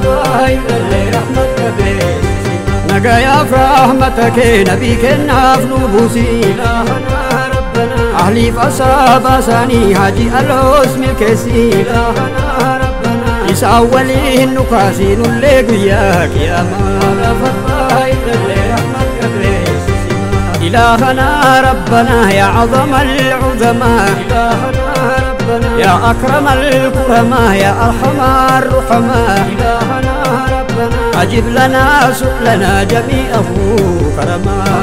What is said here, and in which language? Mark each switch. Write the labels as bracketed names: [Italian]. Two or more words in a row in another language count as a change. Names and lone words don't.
[Oromo] nagayaaf rahmata kee nabii kennaaf nu buusi ahliif asaaba isaanii haji aloos milkeessi isaan waliin nu kaasi nullee guyyaa qiyaamaa [Arabic] إلهنا ربنا يا عظم العظماء يا أكرم الكرماء يا أرحم الرحماء أجب لنا سؤلنا جميعه كرما